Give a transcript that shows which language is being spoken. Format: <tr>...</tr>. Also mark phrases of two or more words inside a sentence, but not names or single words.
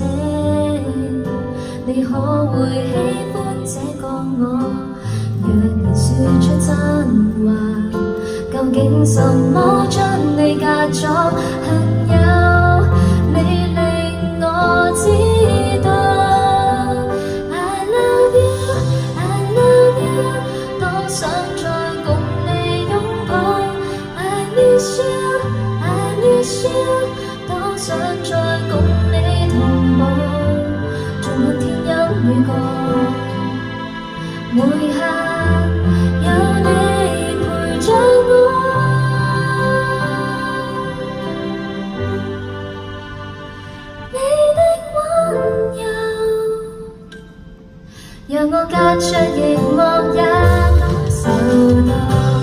<yue>你可會喜歡這個我？若然說出真話，究竟什麼將你隔阻？幸有你令我知道</yue> <en>I love you, I love you，</en> <yue>多想再共你擁抱</yue> <en>I miss you, I miss you，</en> <yue>多想再共你同步，縱看天陰雨過，每刻有你陪着我。讓我隔着熒幕也感受到。</yue>